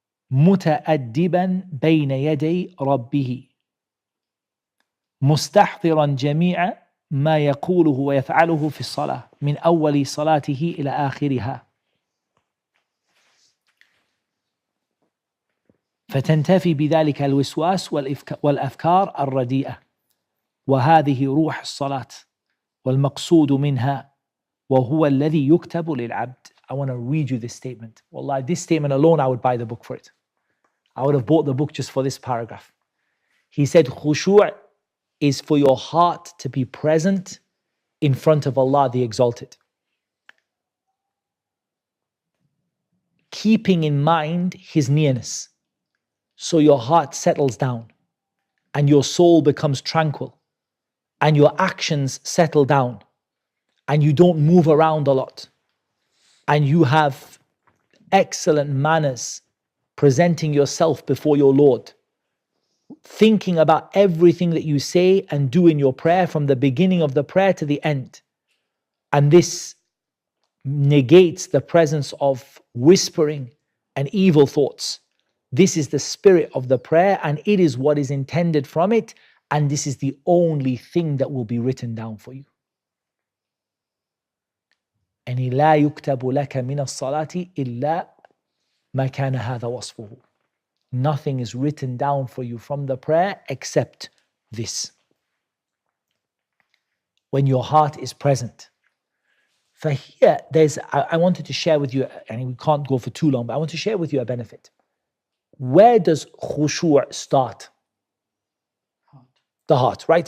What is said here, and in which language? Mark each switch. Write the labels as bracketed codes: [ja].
[ar] متأدبا بين يدي ربه مستحضرا جميع ما يقوله ويفعله في الصلاة من أول صلاته إلى آخرها فتنتفي بذلك الوسواس والأفكار الرديئة وهذه روح الصلاة والمقصود منها وهو الذي يكتب للعبد. [en] I want to read you this statement. Wallah, this statement alone I would buy the book for it. I would have bought the book just for this paragraph. He said khushu' is for your heart to be present in front of Allah the Exalted, keeping in mind His nearness, so your heart settles down and your soul becomes tranquil and your actions settle down and you don't move around a lot and you have excellent manners presenting yourself before your Lord, thinking about everything that you say and do in your prayer from the beginning of the prayer to the end. And this negates the presence of whispering and evil thoughts. This is the spirit of the prayer and it is what is intended from it, and this is the only thing that will be written down for you. And [ar] لا يكتب لك من الصلاة إلا ما كان هذا وصفه. [en] Nothing is written down for you from the prayer except this. When your heart is present. For here, I wanted to share with you, and we can't go for too long, but I want to share with you a benefit. Where does khushu' start? The heart, right?